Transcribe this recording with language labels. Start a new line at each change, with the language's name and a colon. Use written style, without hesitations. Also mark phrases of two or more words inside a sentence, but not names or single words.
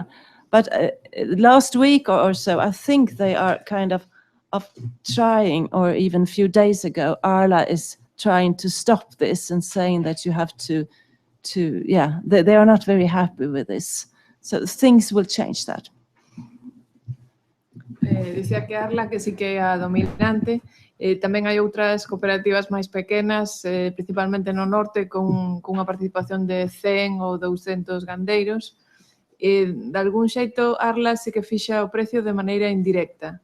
English: But last week or so, I think they are kind of trying, or even a few days ago, Arla is trying to stop this and saying that you have to they are not very happy with this. So things will change that.
Galician: Dicía que Arla que sí que é a dominante. Tamén hai outras cooperativas máis pequenas, principalmente no norte, con unha participación de 100 ou 200 gandeiros. De algún xeito, Arla sí que fixa o precio de maneira indirecta.